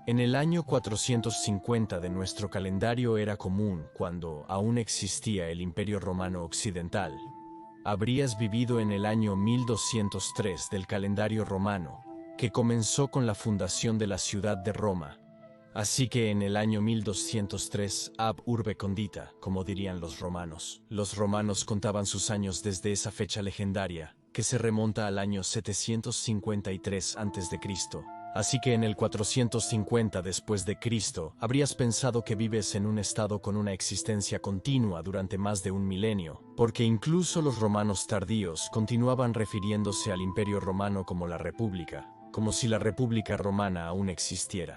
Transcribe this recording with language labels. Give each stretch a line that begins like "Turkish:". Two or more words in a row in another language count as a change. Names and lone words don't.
Spanish: En el año 450 de nuestro calendario era común, cuando aún existía el Imperio Romano Occidental. Habrías vivido en el año 1203 del calendario romano, que comenzó con la fundación de la ciudad de Roma. Así que en el año 1203,
Latin: ab urbe condita,
Spanish: como dirían los romanos. Los romanos contaban sus años desde esa fecha legendaria, que se remonta al año 753 a.C. Así que en el 450 después de Cristo, habrías pensado que vives en un estado con una existencia continua durante más de un milenio, porque incluso los romanos tardíos continuaban refiriéndose al Imperio Romano como la República, como si la República Romana aún existiera.